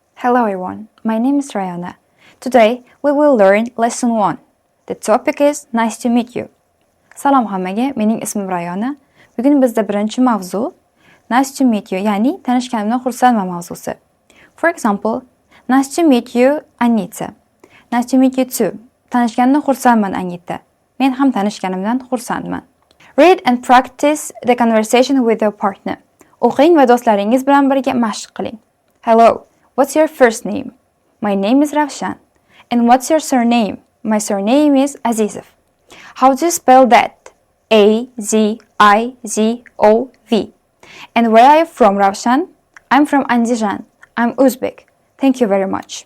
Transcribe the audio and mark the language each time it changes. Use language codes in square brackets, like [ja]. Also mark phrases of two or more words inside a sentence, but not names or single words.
[en] Hello everyone, my name is Rayana. Today we will learn lesson 1. The topic is nice to meet you. [uz] Salom hammaga, mening ismim Rayana. Bugun bizda birinchi mavzu [en] nice to meet you, [uz] ya'ni tanishganimdan xursandman mavzusi. [en] For example, nice to meet you Anita. Nice to meet you too. Tanishganimdan xursandman Anita. Men ham tanishganimdan xursandman. Read and practice the conversation with your partner. [uz] O'qing va do'stlaringiz bilan birga mashq qiling. [en] Hello, what's your first name? My name is Ravshan. And what's your surname? My surname is Azizov. How do you spell that? A-Z-I-Z-O-V. And where are you from, Ravshan? I'm from Andijan. I'm Uzbek. Thank you very much.